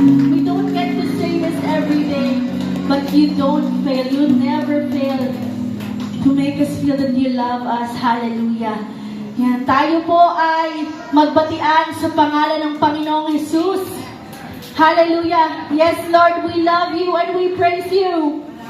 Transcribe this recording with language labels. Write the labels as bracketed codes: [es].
[en] We don't get to say this every day, but you don't fail. You never fail to make us feel that you love us. Hallelujah. [tl] Yan, tayo po ay magbatian sa pangalan ng Panginoong Jesus. [en] Hallelujah. Yes, Lord, we love you and we praise you.